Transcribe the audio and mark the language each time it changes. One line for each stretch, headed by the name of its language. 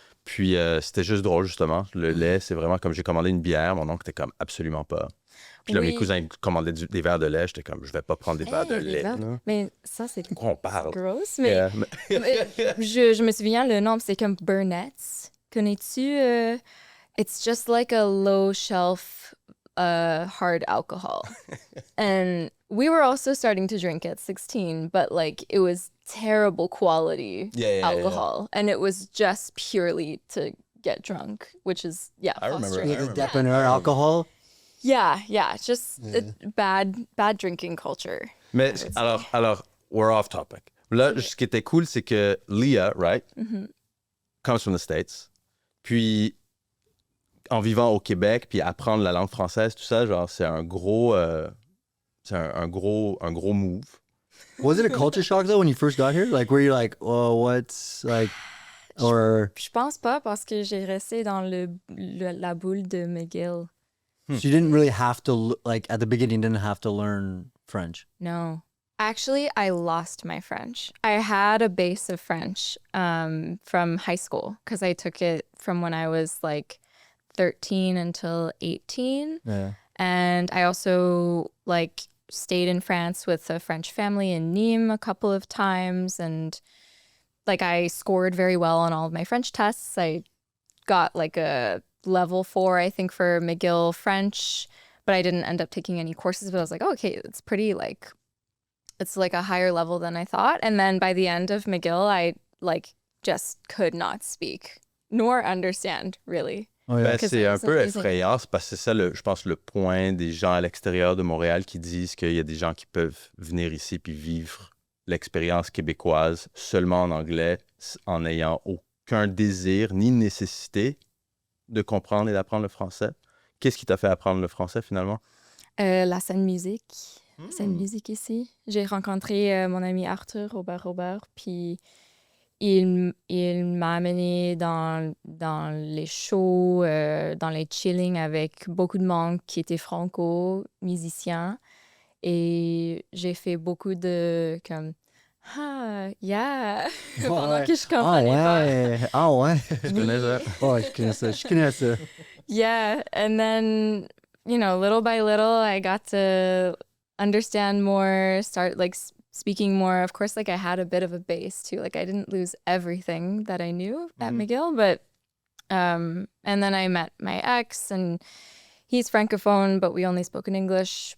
French: Puis c'était juste drôle, justement. Le lait, c'est vraiment comme j'ai commandé une bière, mon oncle était comme absolument pas. Puis là, mes cousins commandaient des verres de lait, j'étais comme, je vais pas prendre des verres de lait. Là. Mais ça, c'est De quoi on parle?
English: gross.
French: Mais, mais je me souviens, le nom, c'est comme Burnett's. Connais-tu?
English: It's just like a low shelf hard alcohol. And we were also starting to drink at 16, but like it was terrible quality alcohol. And it was just purely to get drunk, which is, I remember. frustrating. The dépanneur alcohol. Yeah, just bad drinking culture.
French: Mais alors,
English: we're off topic.
French: Là, ce qui était cool, c'est que Lia, right,
English: comes from the States.
French: Puis, en vivant au Québec, puis apprendre la langue française, tout ça, genre, c'est un gros move.
English: Was it a culture shock though when you first got here? Like, were you like, oh, what's like, or
French: Je pense pas parce que j'ai resté dans la boule de McGill.
English: so you didn't really have to like at the beginning, you didn't have to learn French. No. Actually, I lost my French. I had a base of French from high school because I took it from when I was like 13 until 18. Yeah. And I also like stayed in France with a French family in Nîmes a couple of times. And like I scored very well on all of my French tests. I got like a level 4, I think, for McGill French, but I didn't end up taking any courses. But I was like, oh, okay, it's pretty like, it's like a higher level than I thought. And then by the end of McGill, I like just could not speak nor understand really. Oh yeah.
French: Ben, c'est un peu effrayant, c'est parce que c'est ça, je pense, le point des gens à l'extérieur de Montréal qui disent qu'il y a des gens qui peuvent venir ici puis vivre l'expérience québécoise seulement en anglais, en n'ayant aucun désir ni nécessité de comprendre et d'apprendre le français. Qu'est-ce qui t'a fait apprendre le français finalement? La scène musique. La scène musique ici. J'ai rencontré mon ami Arthur Robert, puis il m'a amené dans les shows, dans les chillings avec beaucoup de monde qui étaient franco-musiciens. Et j'ai fait beaucoup de comme yeah pendant que je comprenais pas. Ah ouais. Je connais ça. Oh, je connais ça.
English: Yeah, and then, little by little, I got to understand more, start like speaking more. Of course, like I had a bit of a base too. Like I didn't lose everything that I knew at McGill, but and then I met my ex, and he's francophone, but we only spoke in English.